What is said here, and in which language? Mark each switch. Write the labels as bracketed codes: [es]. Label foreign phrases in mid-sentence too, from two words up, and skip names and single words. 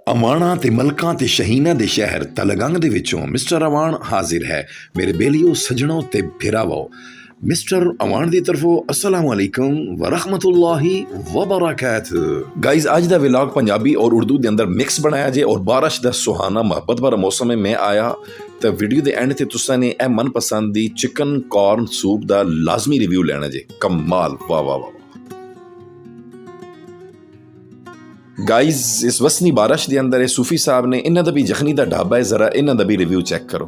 [pa] اعواناں تے ملکاں تے شاہیناں دے شہر تلہ گنگ دے وچوں مسٹر اعوان حاضر ہے. میرے بیلیو سجنو تے بھراوو، مسٹر اعوان دی طرفوں [ar] السلام عليكم و رحمة الله و بركاته. [pa] گائز اج دا ولاگ پنجابی اور اردو دے اندر مکس بنایا جے اور بارش دا سہانا محبت بھرا موسم میں میں آیا تو ویڈیو دے اینڈ تے تساں نے اے منپسند دی [en] chicken corn soup [pa] دا لازمی ریویو لینا جے. کمال، واہ واہ واہ. [ur] گائز اس وسنی بارش کے اندر صوفی صاحب نے انہوں کا بھی یخنی کا ڈھابہ ہے، ذرا انہوں کا بھی ریویو چیک کرو.